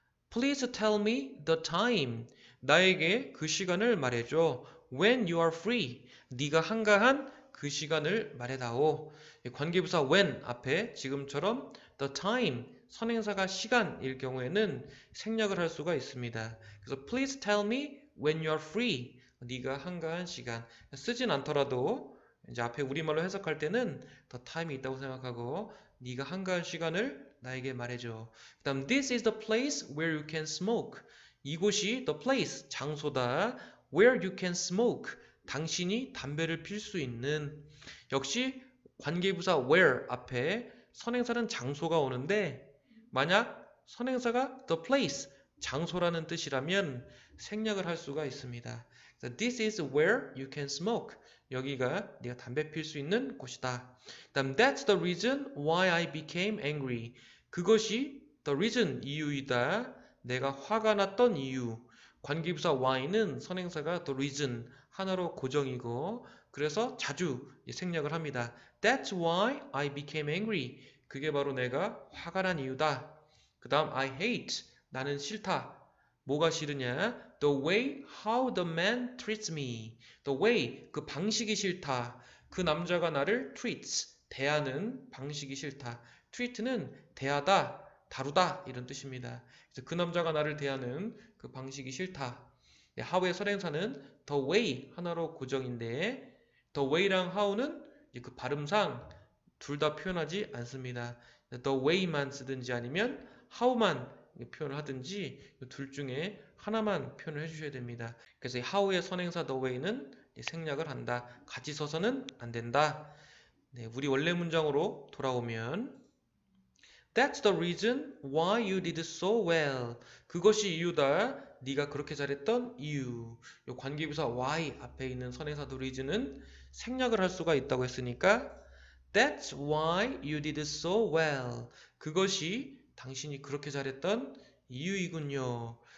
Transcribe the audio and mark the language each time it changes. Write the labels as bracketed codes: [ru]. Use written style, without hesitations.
[en] Please tell me the time. [ko] 나에게 그 시간을 말해줘. [en] When you are free. [ko] 네가 한가한 그 시간을 말해다오. 관계부사 when 앞에 지금처럼 the time 선행사가 시간일 경우에는 생략을 할 수가 있습니다. 그래서 [en] please tell me when you are free. [ko] 네가 한가한 시간. 쓰진 않더라도 이제 앞에 우리말로 해석할 때는 the time이 있다고 생각하고 네가 한가한 시간을 나에게 말해줘. 그 다음 [en] this is the place where you can smoke. [ko] 이곳이 [en] the place 장소다. where you can smoke. [ko] 당신이 담배를 필 수 있는. 역시 관계부사 where 앞에 선행사는 장소가 오는데 만약 선행사가 the place, 장소라는 뜻이라면 생략을 할 수가 있습니다. 그래서 [en] This is where you can smoke. [ko] 여기가 네가 담배 필 수 있는 곳이다. 그다음 [en] That's the reason why I became angry. [ko] 그것이 the reason, 이유이다. 내가 화가 났던 이유. 관계부사 why는 선행사가 the reason, 하나로 고정이고 그래서 자주 생략을 합니다. [en] That's why I became angry. [ko] 그게 바로 내가 화가 난 이유다. 그 다음 [en] I hate. [ko] 나는 싫다. 뭐가 싫으냐? [en] The way how the man treats me. [ko] The way, 그 방식이 싫다. 그 남자가 나를 treats, 대하는 방식이 싫다. treat는 대하다, 다루다 이런 뜻입니다. 그래서 그 남자가 나를 대하는 그 방식이 싫다. 네, how의 선행사는 the way 하나로 고정인데 the way랑 how는 그 발음상 둘 다 표현하지 않습니다. the way만 쓰든지 아니면 how만 표현을 하든지 둘 중에 하나만 표현을 해주셔야 됩니다. 그래서 how의 선행사 the way는 생략을 한다. 같이 써서는 안 된다. 네, 우리 원래 문장으로 돌아오면 [en] That's the reason why you did so well. [ko] 그것이 이유다. 네가 그렇게 잘했던 이유. 이 관계부사 why 앞에 있는 선행사 the reason은 생략을 할 수가 있다고 했으니까 [en] That's why you did so well. [ko] 그것이 당신이 그렇게 잘했던 이유이군요.